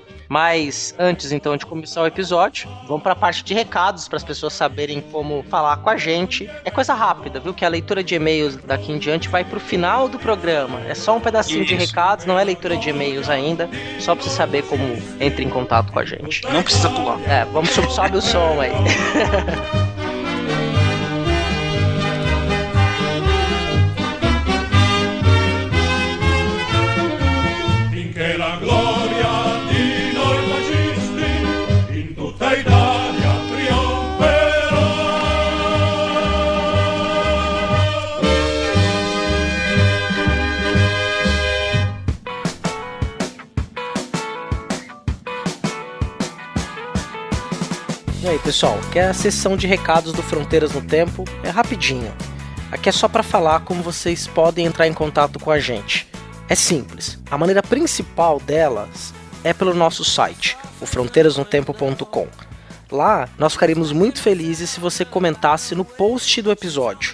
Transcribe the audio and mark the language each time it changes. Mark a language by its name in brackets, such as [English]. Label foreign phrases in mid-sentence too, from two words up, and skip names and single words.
[Portuguese] Mas antes, então, de começar o episódio, vamos para a parte de recados, para as pessoas saberem como falar com a gente. É coisa rápida, viu? Que a leitura de e-mails daqui em diante vai pro final do programa. É só um pedacinho de recados, não é leitura de e-mails ainda. Só pra você saber como entra em contato com a gente. Não precisa pular. É, vamos, sobe o som aí. [Italian] Finché la gloria di noi fascisti in tutta Italia trionferà. [Portuguese] E aí, pessoal, que é a sessão de recados do Fronteiras no Tempo, é rapidinho. Aqui é só para falar como vocês podem entrar em contato com a gente. É simples, a maneira principal delas é pelo nosso site, o fronteirasnotempo.com. Lá, nós ficaríamos muito felizes se você comentasse no post do episódio.